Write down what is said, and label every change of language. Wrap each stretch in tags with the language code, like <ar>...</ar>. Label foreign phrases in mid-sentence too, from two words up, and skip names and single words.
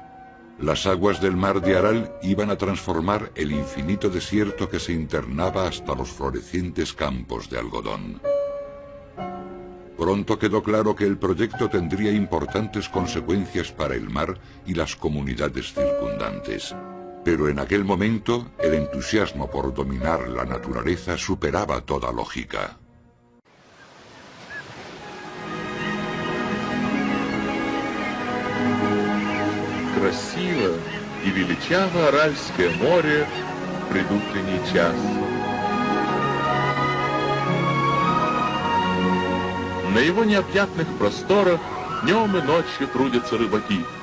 <es>Las aguas del Mar de Aral iban a transformar el infinito desierto que se internaba hasta los florecientes campos de algodón. Pronto quedó claro que el proyecto tendría importantes consecuencias para el mar y las comunidades circundantes. Pero en aquel momento, el entusiasmo por dominar la naturaleza superaba toda lógica.</es> <ru>Красиво и величаво Аральское море в предутренний час. На его необъятных просторах днем и ночью трудятся рыбаки.</ru>